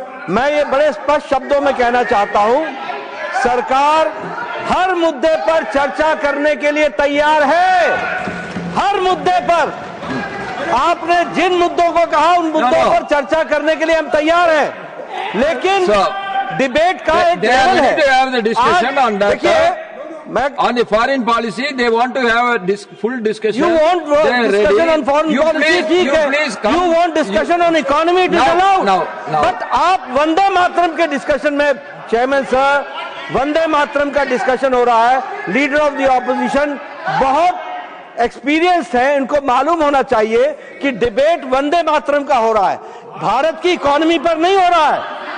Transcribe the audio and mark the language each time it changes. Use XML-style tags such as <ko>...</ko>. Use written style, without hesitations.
<hi>मैं ये बड़े स्पष्ट शब्दों में कहना चाहता हूं, सरकार हर मुद्दे पर चर्चा करने के लिए तैयार है। हर मुद्दे पर आपने जिन मुद्दों को कहा, उन मुद्दों पर चर्चा करने के लिए हम तैयार हैं। लेकिन डिबेट का एक लेवल है। देखिए,</hi> <en>on the foreign policy, they want to have a full discussion. You want discussion on foreign policy? You want discussion on economy? It is allowed.</en> <hi>But आप वंदे मातरम के डिस्कशन में, चेयरमैन सर, वंदे मातरम का discussion हो रहा है। Leader of the opposition बहुत experience है, इनको मालूम होना चाहिए कि डिबेट वंदे मातरम का हो रहा है, भारत की इकोनॉमी पर नहीं हो रहा है।</hi>